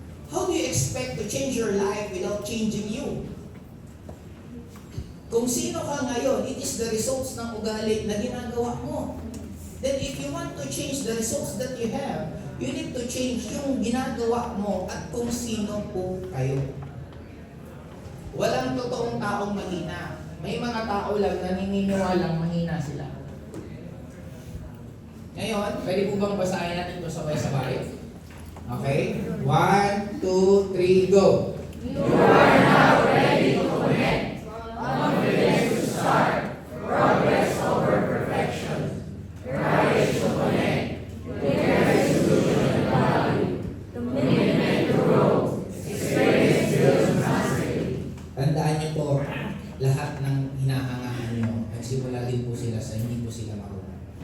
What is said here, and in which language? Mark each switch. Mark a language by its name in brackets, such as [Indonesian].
[English] How do you expect to change your life without changing you? [Filipino] Kung sino ka ngayon, [English] it is the results [Filipino] ng ugali na ginagawa mo. [English] Then if you want to change the results that you have, you need to change [Filipino] yung ginagawa mo at kung sino po kayo. Walang totoong taong mahina. May mga tao lang na naniniwalang mahina sila. Ngayon, pwede po bang basahin natin ito sabay-sabay? Okay? [English] 1, 2, 3, go! You are now ready to connect. Confidence to start. Progress over perfection. Courage to connect. Courage to build value. Commitment to grow. Experience builds mastery. [Filipino] Tandaan niyo po, lahat ng hinahangaan niyo, nagsimula din po sila sa hindi po sila marunong.